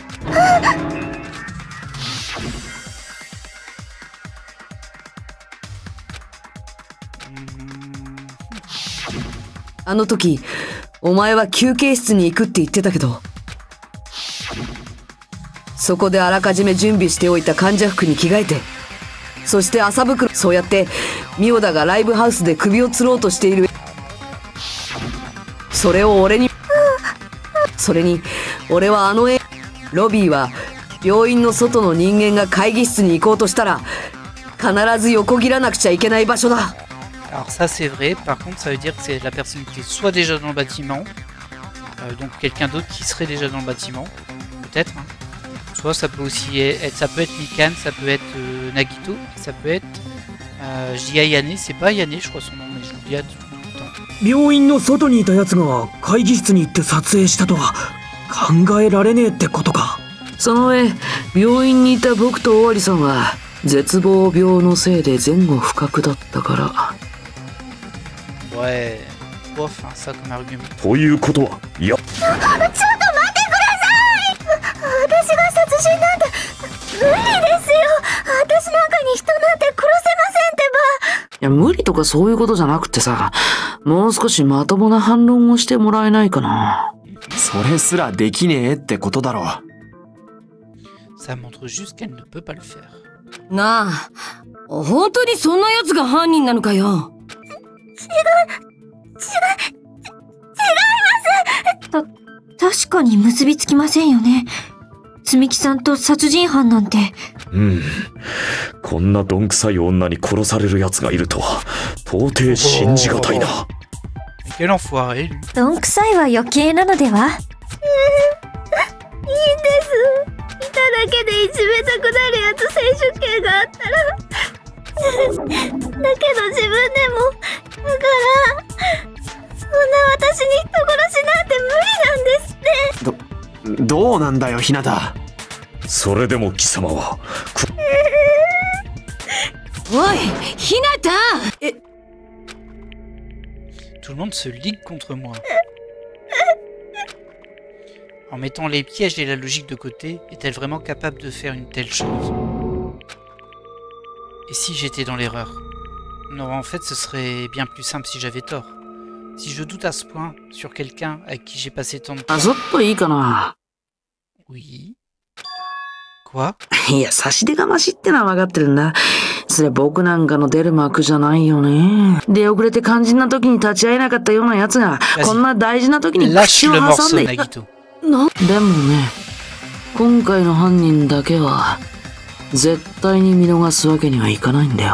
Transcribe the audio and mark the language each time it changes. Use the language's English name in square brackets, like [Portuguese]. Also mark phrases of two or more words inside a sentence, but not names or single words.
[Japanese] あの時、お前は休憩室に行くって言ってたけど、そこであらかじめ準備しておいた患者服に着替えて、そして麻袋、そうやってミオダがライブハウスで首を吊ろうとしている。それを俺に、それに俺はロビーは病院の外の人間が会議室に行こうとしたら必ず横切らなくちゃいけない場所だ。 [French] Alors ça c'est vrai, par contre ça veut dire que c'est la personne qui est soit déjà dans le bâtiment, donc quelqu'un d'autre qui serait déjà dans le bâtiment, peut-être, hein. Soit ça peut aussi être, ça peut être Mikan, ça peut être Nagito, ça peut être, je dis Ayane, c'est pas Ayane je crois son nom, mais je l'oublie tout le temps. [Japanese] 病院の外にいたやつが会議室に行って撮影したとは考えられねえってことか。その上、病院にいた僕と尾張さんは絶望病のせいで前後不覚だったから。 [French] Ouais, bof, hein, ça comme argument. [Japanese] ということは、いや。ちょっと待ってください。私が殺人なんて無理ですよ。私なんかに人なんて殺せませんってば。いや、無理とかそういうことじゃなくてさ、もう少しまともな反論をしてもらえないかな。それすらできねえってことだろう。 [French] Ça montre juste qu'elle ne peut pas le faire. [Japanese] なあ、本当にそんな奴が犯人なのかよ。確かに結びつきませんよね。積木さんと殺人犯なんて。こんなどんくさい女に殺される奴がいるとは到底信じがたいな。 [French] Quel enfoiré lui. [Japanese] どんくさいは余計なのでは？いいんです。いただけでいじめたくなるやつ選手権があったら。だけど自分でも。だから。そんな私に人殺しなんて無理なんですって。どうなんだよ、ひなた。それでも貴様は。おい、ひなた。 [French] Tout le monde se ligue contre moi. En mettant les pièges et la logique de côté, est-elle vraiment capable de faire une telle chose? Et si j'étais dans l'erreur? Non, en fait, ce serait bien plus simple si j'avais tort. Si je doute à ce point sur quelqu'un avec qui j'ai passé tant de temps... Oui. Quoi? [Japanese] いや、差し出がましってのは分かってるんだ。それ僕なんかの出る幕じゃないよね。出遅れて肝心な時に立ち会えなかったような奴が、こんな大事な時に口を挟んでいた。でもね、今回の犯人だけは、絶対に見逃すわけにはいかないんだよ。